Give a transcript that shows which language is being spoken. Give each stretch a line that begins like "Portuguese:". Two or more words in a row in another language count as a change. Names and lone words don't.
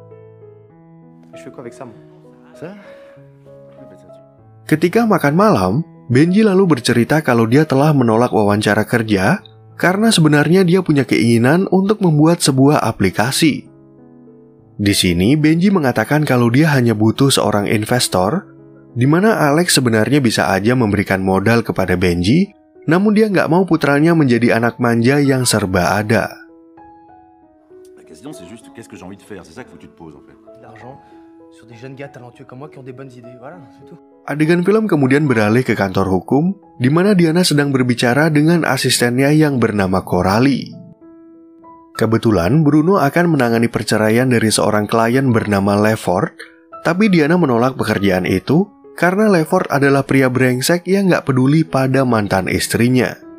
Indonesian: Ketika makan malam, Benji lalu bercerita kalau dia telah menolak wawancara kerja karena sebenarnya dia punya keinginan untuk membuat sebuah aplikasi. Di sini, Benji mengatakan kalau dia hanya butuh seorang investor, di mana Alex sebenarnya bisa aja memberikan modal kepada Benji, namun dia nggak mau putranya menjadi anak manja yang serba ada.
French: La question c'est juste qu'est-ce que j'ai envie de faire, c'est ça qu'il faut que tu te poses en fait. L'argent sur des jeunes gars talentueux comme moi qui ont des bonnes idées, voilà, c'est tout.
Indonesian: Adegan film kemudian beralih ke kantor hukum, di mana Diana sedang berbicara dengan asistennya yang bernama Coralie. Kebetulan Bruno akan menangani perceraian dari seorang klien bernama Lefort, tapi Diana menolak pekerjaan itu karena Lefort adalah pria brengsek yang gak peduli pada mantan istrinya.